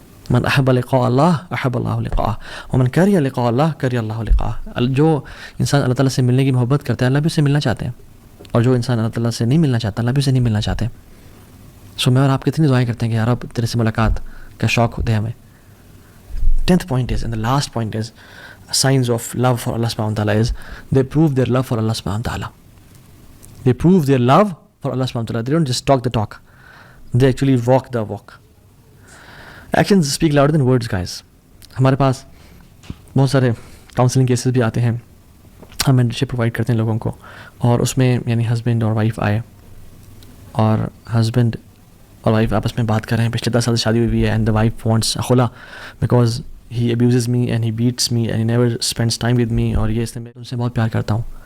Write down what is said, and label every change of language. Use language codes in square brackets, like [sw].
[ar] من احب لقاء اللہ احب اللہ لقاءہ ومن کرہ لقاء اللہ کرہ اللہ لقاءہ. [ur] جو انسان اللہ تعالیٰ سے ملنے کی محبت کرتا ہے اللہ بھی اس سے ملنا چاہتے ہیں, اور جو انسان اللہ تعالیٰ سے نہیں ملنا چاہتا اللہ بھی اسے نہیں ملنا چاہتے. سو میں اور آپ کتنی دعائیں کرتے ہیں کہ یا رب تیرے سے ملاقات کا شوق ہوتا ہے ہمیں. [en] 10th point is, and the last point is, signs of love for Allah subhanahu wa ta'ala is they prove their love for Allah subhanahu wa ta'ala. They prove their love for Allah subhanahu wa ta'ala. They don't just talk the talk, they actually walk the walk. Actions speak louder than words, guys. [ur] ہمارے پاس بہت سارے counselling cases بھی آتے ہیں, ہم mentorship provide کرتے ہیں لوگوں کو, اور اس میں یعنی ہسبینڈ اور وائف آئے اور ہسبینڈ اور وائف آپس میں بات کر رہے ہیں, پچھلے 10 سال سے شادی ہوئی ہے, [en] and the wife wants خلا because he abuses me and he beats me and he never spends time with me, [ur] اور یہ اس نے میں ان سے بہت پیار کرتا ہوں.